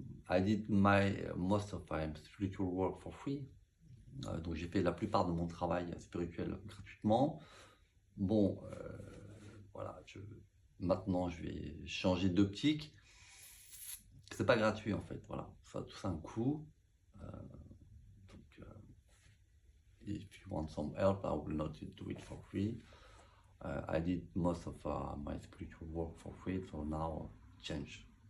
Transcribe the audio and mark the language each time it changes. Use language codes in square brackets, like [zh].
[en] I did most of my spiritual work for free. [fr] Donc j'ai fait la plupart de mon travail spirituel gratuitement. Bon, voilà, maintenant je vais changer d'optique. C'est pas gratuit en fait, voilà. Ça a tout ça un coût. [en] If you want some help, I will not do it for free. I did most of my spiritual work for free, so now change.